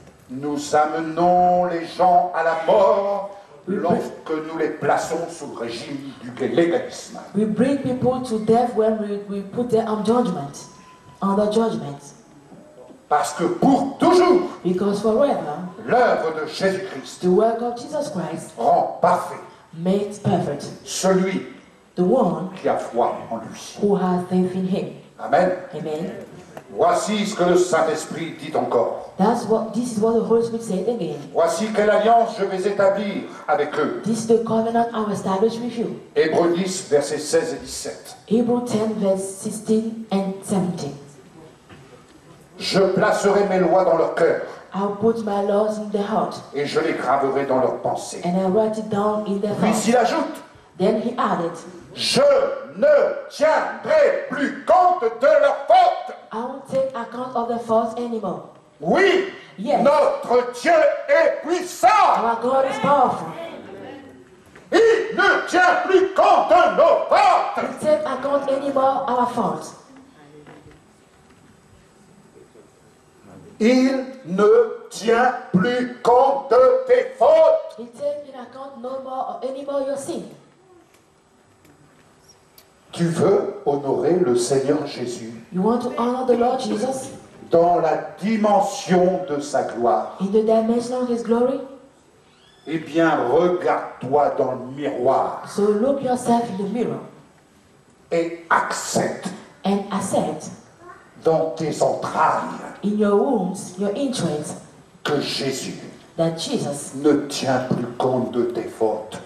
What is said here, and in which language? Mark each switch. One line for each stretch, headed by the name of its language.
French: Nous amenons les gens à la mort lorsque nous les plaçons sous le régime du légalisme.
English: We bring people to death when we put them on judgment, under judgment.
French: Parce que pour toujours,
English: Because forever,
French: l'œuvre de Jésus-Christ
English: the work of Jesus Christ
French: rend parfait
English: makes perfect
French: celui
English: the one
French: qui a foi en lui.
English: who has faith in him.
French: Amen.
English: Amen.
French: Voici ce que le Saint-Esprit dit encore.
English: This is what the Holy Spirit said again.
French: Voici quelle alliance je vais établir avec eux.
English: This is the covenant I will establish with you.
French: Hébreux 10, versets 16 et 17.
English: Hebrews 10, verse 16 and 17.
French: Je placerai mes lois dans leur cœur
English: I'll put my laws in their heart,
French: et je les graverai dans leurs pensées.
English: and I'll write it down in their
French: Puis
English: heart.
French: il ajoute,
English: Then he added,
French: je ne tiendrai plus compte de leurs fautes.
English: I won't take account of their faults anymore.
French: Oui,
English: Yes.
French: notre Dieu est puissant.
English: Our God is powerful.
French: Il ne tient plus compte de nos fautes.
English: He take account anymore of our faults.
French: Il ne tient plus compte de tes fautes.
English: He take in account no more of anymore your sin.
French: Tu veux honorer le Seigneur Jésus
English: You want to honor the Lord Jesus
French: dans la dimension de sa gloire.
English: in the dimension of his glory?
French: Eh bien, regarde-toi dans le miroir
English: So look yourself in the mirror
French: et accepte
English: and accept
French: dans tes entrailles
English: in your wounds, your entrails,
French: que Jésus
English: that Jesus
French: ne tient plus compte de tes fautes.